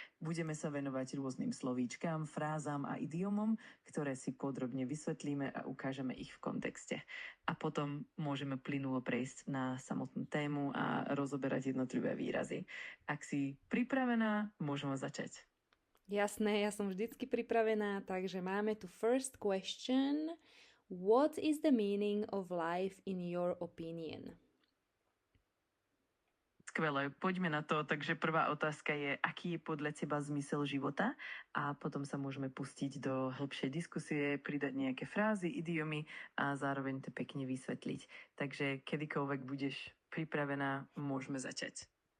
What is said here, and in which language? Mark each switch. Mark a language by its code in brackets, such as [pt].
[sk] Budeme sa venovať rôznym slovíčkám, frázam a idiomom, ktoré si podrobne vysvetlíme a ukážeme ich v kontexte. A potom môžeme plynulo prejsť na samotnú tému a rozoberať jednotlivé výrazy. Ak si pripravená, môžeme začať. Jasné, ja som vždycky pripravená, takže máme tu [en] first question. What is the meaning of life in your opinion? [sk] Skvelé, poďme na to. Takže prvá otázka je, aký je podľa teba zmysel života? A potom sa môžeme pustiť do hĺbšej diskusie, pridať nejaké frázy, idiomy a zároveň to pekne vysvetliť. Takže kedykoľvek budeš pripravená, môžeme začať.